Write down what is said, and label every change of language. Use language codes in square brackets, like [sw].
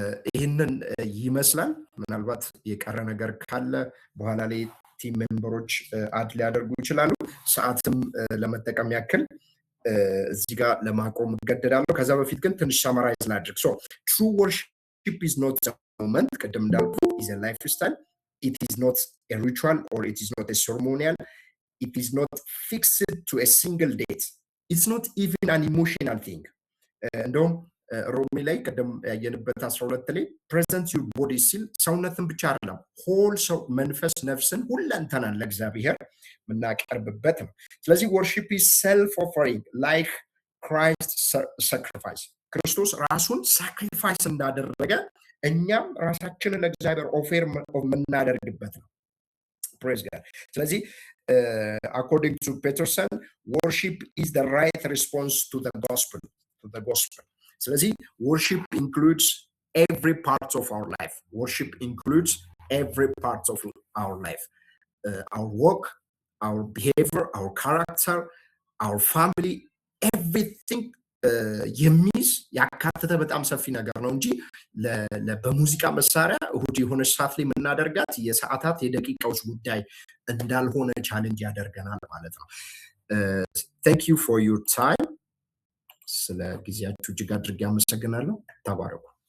[am] ይህንን ይመስላል። ምናልባት የቀረ ነገር ካለ በኋላ ላይ ቲም ሜምበሮች አድ ሊያደርጉ ይችላሉ። ሰዓትም ለመጠቀም ያክል እዚህ ጋር ለማቆም እገደዳለሁ። ከዛ በፊት ግን ትንሽ ሰመራይዝ ላድርግ። [en] true worship is not a moment፣ [am] ቅድም እንዳልኩ [en] is a lifestyle. It is not a ritual or it is not a ceremonial. It is not fixed to a single date. It's not even an emotional thing. [am] እንደውም ሮሚ ላይ ቀደም ያየንበት 12 ላይ [en] present your body [am] ሲል ሰውነትን ብቻ አይደለም፣ ሆል ሰው መንፈስ፣ ነፍስን፣ ሁለንተናን ለእግዚአብሔር የምናቀርብበት ነው። ስለዚህ [en] worship is self offering like Christ sacrifice። [am] ክርስቶስ ራሱን ሳክሪፋይስ እንዳደረገ እኛም ራሳችንን ለእግዚአብሔር ኦፌር የምናደርግበት ነው። [en] Praise God. ስለዚህ according to Peterson, worship is the right response to the gospel. ስለዚህ worship includes every part of our life. Worship includes every part of our life. Our work, our behavior, our character, our family, everything [am] የሚይዝ ያካተተ በጣም ሰፊ ነገር ነው እንጂ በሙዚቃ መሳሪያ እሁድ የሆነ ሰዓት ላይ የምናደርጋት የሰዓታት የደቂቃዎች ጉዳይ እንዳልሆነ ቻሌንጅ ያደርገናል ማለት ነው። [en] thank you for your time። [am] ስለ ጊዜያችሁ እጅግ አድርጌ አመሰግናለሁ። ተባረኩ።